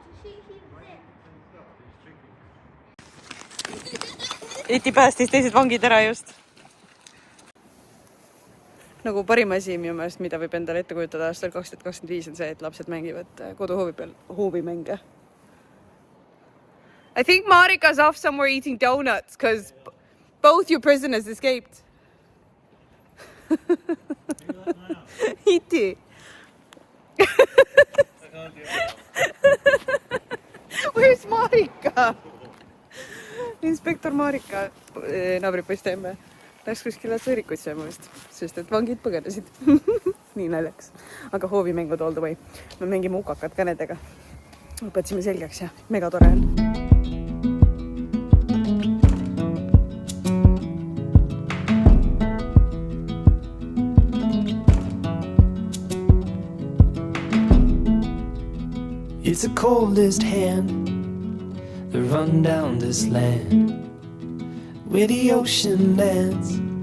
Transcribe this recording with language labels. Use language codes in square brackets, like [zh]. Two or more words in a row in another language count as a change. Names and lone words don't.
[et] Iti päästis teised vangid ära just. Nagu parim asi minu meelest, mida võib endale ette kujutada aastal 2025 on see, et lapsed mängivad koduhoovi peal hoovimänge. [en] I think Marika's off somewhere eating donuts because both your prisoners escaped. [et] Iti. [en] Where's Marika? [et] Inspektor Marika, naabripoiste emme, läks kuskile sõõrikuid sööma vist, sest et vangid põgenesid. Nii naljaks. Aga hoovimängud [en] all the way. [et] Me mängime ukakat ka nendega. Õpetsime selgeks ja mega tore on. [en] It's the coldest hand that run down this land where the ocean lands.